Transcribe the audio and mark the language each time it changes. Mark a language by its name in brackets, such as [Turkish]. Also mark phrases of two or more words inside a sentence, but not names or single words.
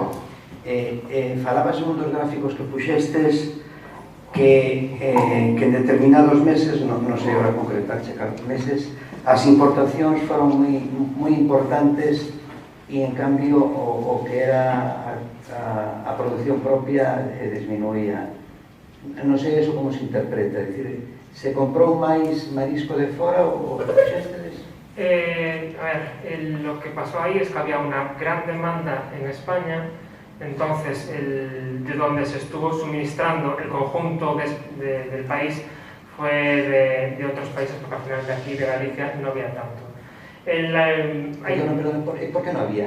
[Galician] Falabas en un dos gráficos que puxestes que en determinados meses, non sei agora concretar, checar meses, as importacións foron moi importantes e en cambio o que era a produción propia disminuía. Non sei eso como se interpreta, é dicir, se comprou máis marisco de fora ou puxestes? [Spanish] A ver, lo que pasó ahí es que había una gran demanda en España. Entonces, de donde se estuvo suministrando el conjunto del país fue de otros países, porque al final de aquí, de Galicia, no había tanto. ¿Por qué no había?